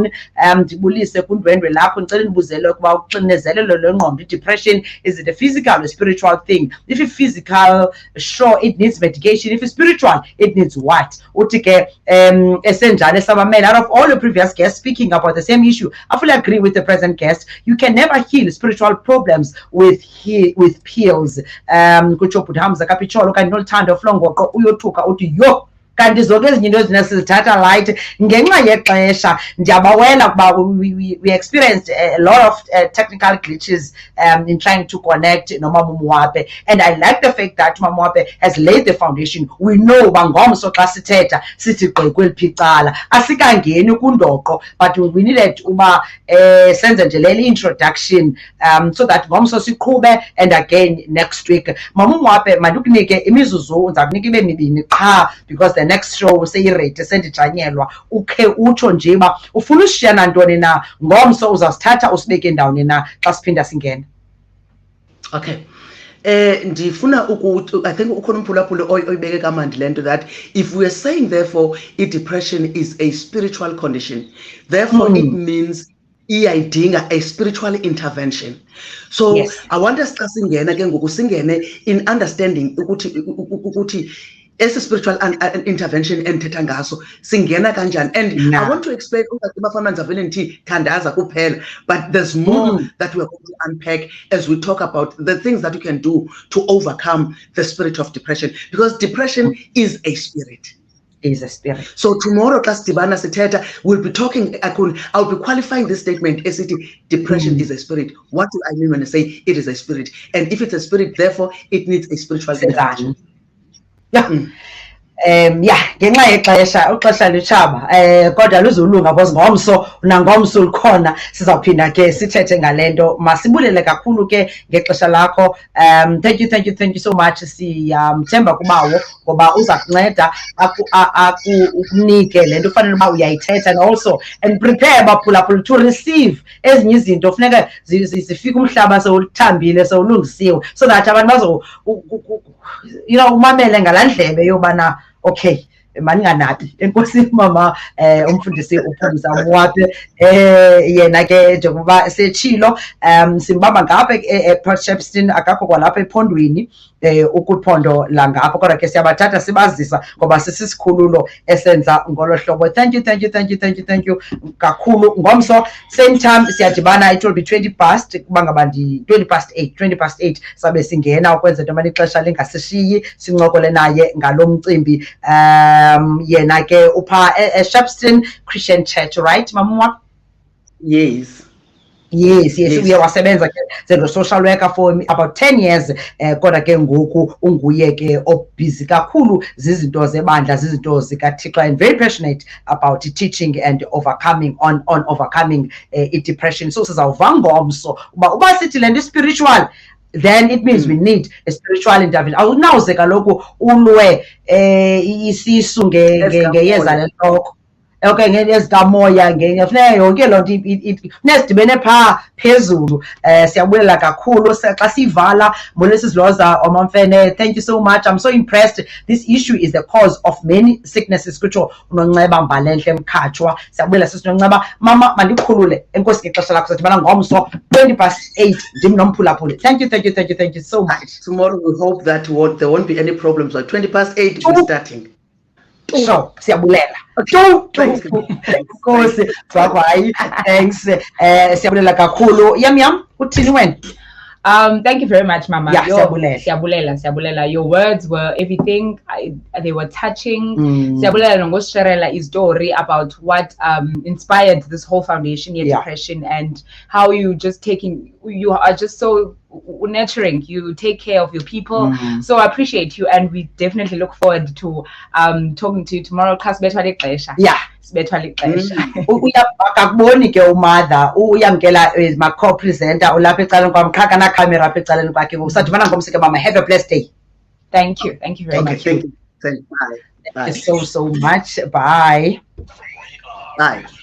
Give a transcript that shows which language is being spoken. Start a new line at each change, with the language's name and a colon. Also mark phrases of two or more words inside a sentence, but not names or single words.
Xhosa: Ndibulise kundwendwe lapho ngicela nibuzele ukuba uxinezelelo lengqondo,
English: depression, is it a physical or spiritual thing? If it's physical, sure, it needs medication. If it's spiritual, it needs what? Out of all the previous guests speaking about the same issue, I fully agree with the present guest. You can never heal spiritual problems with pills.
Xhosa: Kanti zonke ezinye into ezinesizithatha light ngenxa yexesha. Ndiyabawela kuba
English: we experienced a lot of technical glitches in trying to connect noMamaMwape, and I like the fact that MamaMwape has laid the foundation. We know
Xhosa: bangomso xa sithetha sithi gqekweliphi icala asikangeni kundoqo,
English: but we needed
Xhosa: uba senze nje leli
English: introduction so that
Xhosa: ngomso siqhube,
English: and again next week.
Xhosa: MamaMwape mandikunike imizuzu, ndizakunika ibe mibini qha
English: because the next show
Xhosa: seyirate sendijanyelwa. Ukhe utsho nje uba ufuna usishiya nantoni na ngomso uzasithatha usibeke ndawoni na xa siphinda singena.
English: Okay.
Xhosa: Ndifuna ukuthi
English: I think
Xhosa: ukhona umphulaphula oyibeke kamandi lento
English: that if we are saying therefore depression is a spiritual condition, therefore it means iyayidinga a spiritual intervention. So yes. I want us to
Xhosa: singena ke ngoku singene
English: in understanding ukuthi as a spiritual intervention
Xhosa: endithetha ngaso singena kanjani.
English: And I want to explain
Xhosa: thandaza kuphela,
English: but there's more that we're going to unpack as we talk about the things that you can do to overcome the spirit of depression, because depression is a spirit. Is a spirit. So tomorrow class Tibana Seteta will be talking, I'll be qualifying this statement as depression is a spirit. What do I mean when I say it is a spirit? And if it's a spirit, therefore it needs a spiritual intervention. Yeah.
Xhosa: ngenxa yexesha uxesha litshaba kodwa luzulunga because ngomso nangomso likhona sizawuphinda ke sithethe ngale nto. Masibulele kakhulu ke ngexesha lakho. Thank you so much. Siyamthemba kubawo ngoba uza kunceda akunike le nto ufanele uba uyayithetha,
English: and prepare
Xhosa: baphulaphula
English: to receive
Xhosa: ezinye izinto funeka zifike umhlaba sewuthambile sewulungisiwe,
English: so that
Xhosa: abantu umamele ngalaa ndlebe yobana okay maninganabi. Enkosi mama umfundisi uPumza Mwape. Yena ke njengoba setshilo simbamba ngapha ePort Shepstone, akakho kwalapha ephondweni ukuphondo langapho, kodwa ke siyabathatha sibazisa ngoba sisisikhululo esenza ngolo hlobo.
English: Thank you
Xhosa: kakhulu. Ngomso
English: same time
Xhosa: siyadibana,
English: it will be 20 past
Xhosa: kuba ngaba 20 past 8 sabe singena ukwenza into mani ixesha lingasishiyi sincokole naye ngalo mcimbi. Yena ke upha Shepstone Christian Church, right Mama Mwape?
English: Yes.
Xhosa: Uye wasebenza ke njengo-social worker
English: for about 10 years,
Xhosa: kodwa ke ngoku unguye ke obusy kakhulu zizinto zebandla, zizinto zikaThixo,
English: and very passionate about teaching and overcoming on overcoming i-depression. So
Xhosa: sizawuva ngomso uba sithi le nto
English: spiritual, then it means we need a spiritual intervention.
Xhosa: Awunawuze kaloku ulwe isisu ngeyeza lentloko. Okay, ngezikamoya funeka yonke loo nto funeka sidibene phaa phezulu. Siyabulela kakhulu xa siyivala. Molisi Lhoza, WamaMfene,
English: thank you so much. I'm so impressed. This issue is the cause of many sicknesses.
Xhosa: Kutsho uNonceba Mbalenhle Mkhatshwa. Siyabulela sisi Nonceba. Mama mandikhulule. Enkosi ngexesha lakho sadibana ngomso 20 past 8 ndim nomphulaphuli.
English: Thank you so much. Tomorrow we hope that there won't be any problems. At 20 past 8 we're starting.
Xhosa: So siyabulela. Nkosi bye. Thanks. Siyabulela kakhulu. Yam uthini wena?
English: Thank you very much, Mama. Yeah,
Xhosa: Siyabulela.
English: Your words were everything. They were touching.
Xhosa: Siyabulela ngosharela
English: story about what inspired this whole foundation, depression, and how you are just so nurturing. You take care of your people. So I appreciate you, and we definitely look forward to talking to you tomorrow.
Xhosa: Class sibethwa lixesha. Akakuboni ke uMother uyamkela ma co-presenter ulapha ecaleni kwam, qha kana camera apha ecaleni kwakhe. Usadibana ngomso ke mama.
English: Have a blessed day. Thank you very much. Thank you. Bye. So much. Bye.